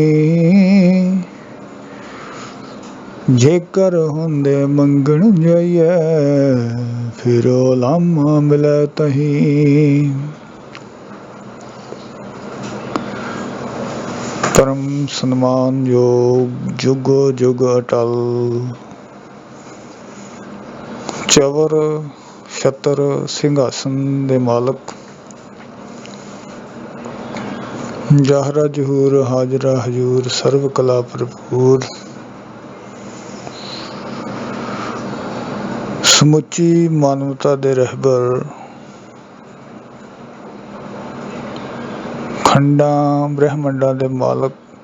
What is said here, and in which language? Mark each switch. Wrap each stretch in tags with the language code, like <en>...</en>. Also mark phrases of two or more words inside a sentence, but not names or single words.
<pa>ਜੇਕਰ ਹੁੰਦੇ ਮੰਗਣ ਜਾਈਏ, ਫਿਰ ਓਲਾਮਾ ਮਿਲੈ ਤਹੀ, ਪਰਮ ਸਨਮਾਨ ਯੋਗ ਜੁਗੋ ਜੁਗ ਅਟਲ, ਚਵਰ ਛਤਰ ਸਿੰਘਾਸਨ ਦੇ ਮਾਲਕ, ਜਾਹਰਾ ਜਹੂਰ ਹਾਜ਼ਰਾ ਹਜੂਰ, ਸਰਬ ਕਲਾ ਭਰਪੂਰ, ਸਮੁੱਚੀ ਮਾਨਵਤਾ ਦੇ ਰਹਿਬਰ, ਖੰਡਾਂ ਬ੍ਰਹਿਮੰਡਾਂ ਦੇ ਮਾਲਕ,</pa>